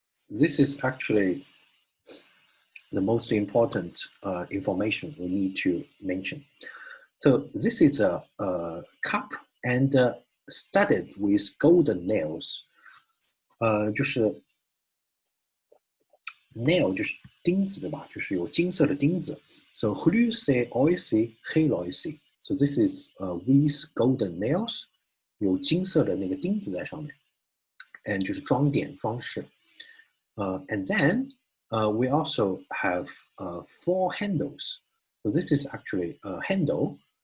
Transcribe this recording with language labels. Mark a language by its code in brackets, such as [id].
[en] This is actually the most important information we need to mention. So this is a cup and studded with golden nails. [zh] 就是 nail 就是钉子对吧？就是有金色的钉子。So chryseoisi cheloisi. [en] So this is with golden nails. [zh] 有金色的那个钉子在上面 ，and 就是装点装饰。 [en] And then we also have 4 handles. So this is actually a handle.